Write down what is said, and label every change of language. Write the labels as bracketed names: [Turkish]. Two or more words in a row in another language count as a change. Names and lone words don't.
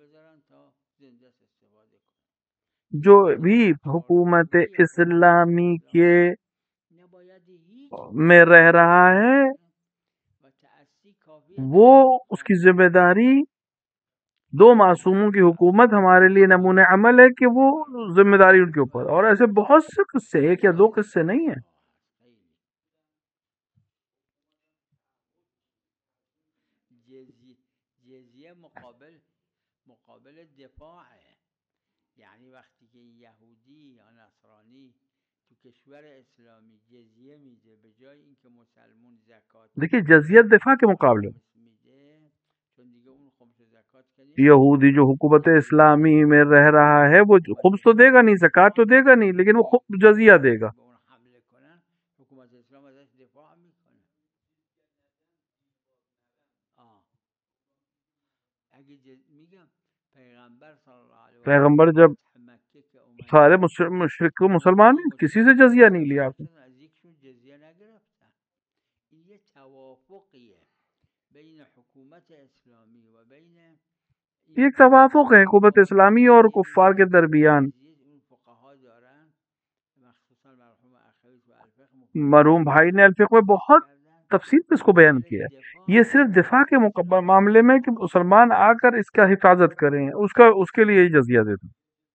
[Urdu] جو بھی حکومت اسلامی کے میں رہ رہا ہے وہ اس کی ذمہ داری، دو معصوموں کی حکومت ہمارے لیے نمونہ عمل ہے کہ وہ ذمہ داری ان کے اوپر، اور ایسے بہت سے قصے، ایک یا دو قصے نہیں ہیں۔ جزیه مقابل دفاع ہے، [Persian] یعنی وقتی که یهودی یا نصرانی تو کشور اسلامی جزیه میده به جای اینکه مسلمون زکات [Urdu] دیکھیے جزیت دفاع کے مقابلے [Persian] میده، چون دیگه اون خمس زکات که [Urdu] یہودی جو حکومت اسلامی میں رہ رہا ہے وہ خمس تو دے گا نہیں، زکات تو دے گا نہیں، لیکن وہ جزیہ دے گا۔ [Persian] به اون حمله کنن حکومت اسلام ازش دفاع میکنه۔ اگه میگم پیغمبر صلی اللہ علیہ وسلم [Urdu] پیغمبر جب سارے مشرک کو مسلمان ہیں، کسی سے جزیہ نہیں لیا آپ نے۔ [Persian] جزیه نگرفتن، این یه توافقیه بین حکومت اسلامی و بین [Urdu] ایک توافق ہے حکومت اسلامی اور کفار کے درمیان۔ مرحوم بھائی نے الفقہ میں بہت تفصیل سے اس کو بیان کیا ہے۔ یہ صرف دفاع کے معاملے میں کہ مسلمان آ کر اس کا حفاظت کریں، اس کے لیے ہی جزیہ دیتے ہیں۔